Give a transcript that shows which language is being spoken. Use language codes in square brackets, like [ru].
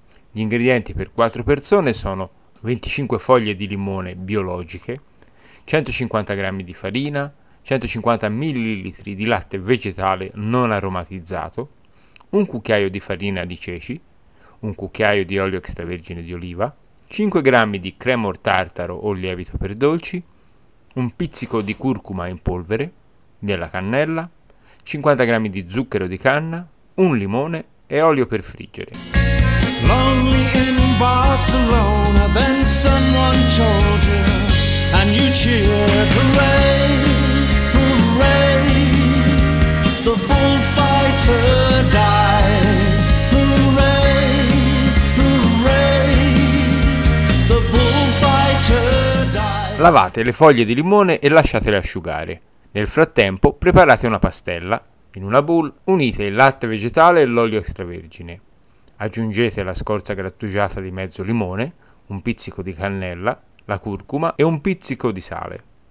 [it] Gli ingredienti per 4 persone sono 25 foglie di limone biologiche, 150 g di farina, 150 ml di latte vegetale non aromatizzato, un cucchiaio di farina di ceci, un cucchiaio di olio extravergine di oliva, 5 g di cremor tartaro o lievito per dolci, un pizzico di curcuma in polvere, della cannella, 50 g di zucchero di canna, un limone e olio per friggere. [en] Lonely in Barcelona, then someone told you, and you cheered, hooray, hooray, the bullfighter dies, hooray, hooray, the bullfighter. [it] Lavate le foglie di limone e lasciatele asciugare. Nel frattempo preparate una pastella. In una bowl unite il latte vegetale e l'olio extravergine. Aggiungete la scorza grattugiata di mezzo limone, un pizzico di cannella, la curcuma e un pizzico di sale.